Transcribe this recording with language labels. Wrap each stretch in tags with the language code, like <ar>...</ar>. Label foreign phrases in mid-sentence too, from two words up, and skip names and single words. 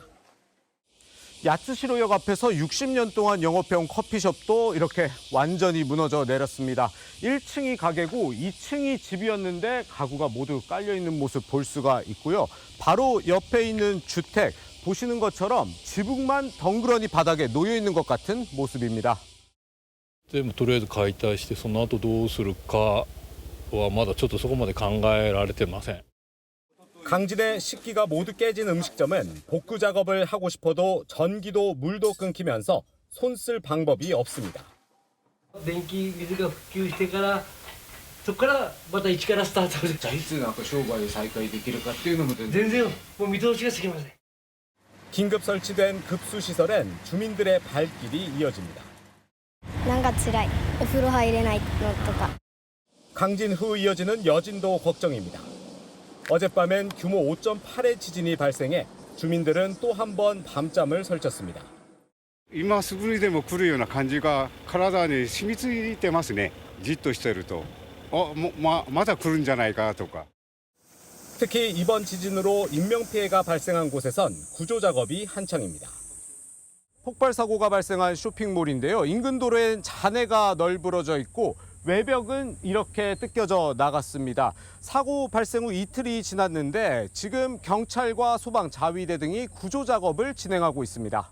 <ko>야스시로역 앞에서 60년 동안 영업해온 커피숍도 이렇게 완전히 무너져 내렸습니다. 1층이 가게고 2층이 집이었는데 가구가 모두 깔려있는 모습 볼 수가 있고요. 바로 옆에 있는 주택, 보시는 것처럼 지붕만 덩그러니 바닥에 놓여 있는 것 같은 모습입니다.</ko> <ja>でもとりあえず解体してその後どうするかはまだちょっとそこまで考えられてません。</ja> <ko>강진의 식기가 모두 깨진 음식점은 복구 작업을 하고 싶어도 전기도 물도 끊기면서 손 쓸 방법이 없습니다.</ko> <ja>電気水が復旧してからそこからまた一からスタートで。じゃあいつなんか商売を再開できるかっていうのも全然もう見通しがつきません。</ja> <ko>긴급 설치된 급수 시설엔 주민들의 발길이 이어집니다.</ko> <ja>なんか辛い。お風呂入れないのとか。</ja> <ko>강진 후 이어지는 여진도 걱정입니다. 어젯밤엔 규모 5.8의 지진이 발생해 주민들은 또 한 번 밤잠을 설쳤습니다.</ko> <ja>今すぐにでも来るような感じが体に染みついてますね。じっとしてると、まだ来るんじゃないかとか。</ja> <ko>특히 이번 지진으로 인명피해가 발생한 곳에선 구조 작업이 한창입니다. 폭발 사고가 발생한 쇼핑몰인데요. 인근 도로엔 잔해가 널브러져 있고 외벽은 이렇게 뜯겨져 나갔습니다. 사고 발생 후 이틀이 지났는데 지금 경찰과 소방, 자위대 등이 구조 작업을 진행하고 있습니다.</ko>